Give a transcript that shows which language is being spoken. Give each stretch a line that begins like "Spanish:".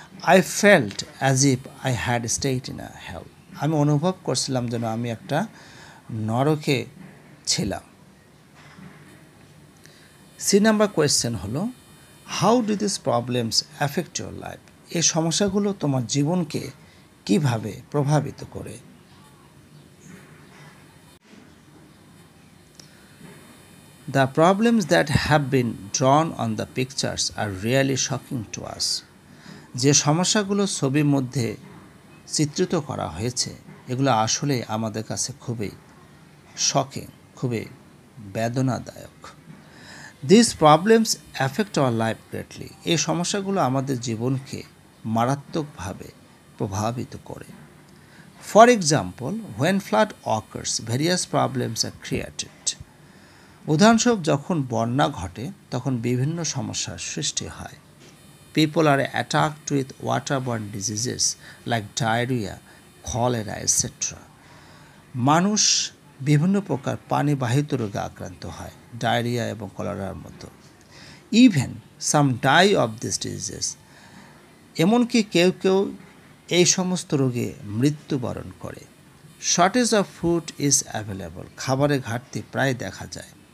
English: I felt as if I had stayed in a hell,
Bangla: আমি অনুভব করছিলাম যেন আমি একটা নরকে ছিলাম। সি নাম্বার কোয়েশ্চেন হলো,
English: How do this problems affect your life?
Bangla: এই সমস্যাগুলো তোমার জীবনকে কিভাবে প্রভাবিত করে?
English: The problems that have been drawn on the pictures are really shocking to us.
Bangla: যে সমস্যাগুলো ছবির মধ্যে চিত্রিত করা হয়েছে, এগুলো আসলে আমাদের কাছে খুবই শকিং, খুবই বেদনাদায়ক।
English: These problems affect our life greatly.
Bangla: এই সমস্যাগুলো আমাদের জীবনকে মারাত্মকভাবে প্রভাবিত করে।
English: For example, when flood occurs, various problems are created.
Bangla: উদাহরণস্বরূপ, যখন বন্যা ঘটে তখন বিভিন্ন সমস্যার সৃষ্টি হয়।
English: People are attacked with waterborne diseases like diarrhea, cholera, etc.
Bangla: মানুষ বিভিন্ন প্রকার পানিবাহিত রোগে আক্রান্ত হয়, ডায়রিয়া এবং কলেরার মতো।
English: even some die of this diseases,
Bangla: এমনকি কেউ কেউ এই সমস্ত রোগে মৃত্যুবরণ করে।
English: shortage of food is available,
Bangla: খাবারের ঘাটতি প্রায় দেখা যায়।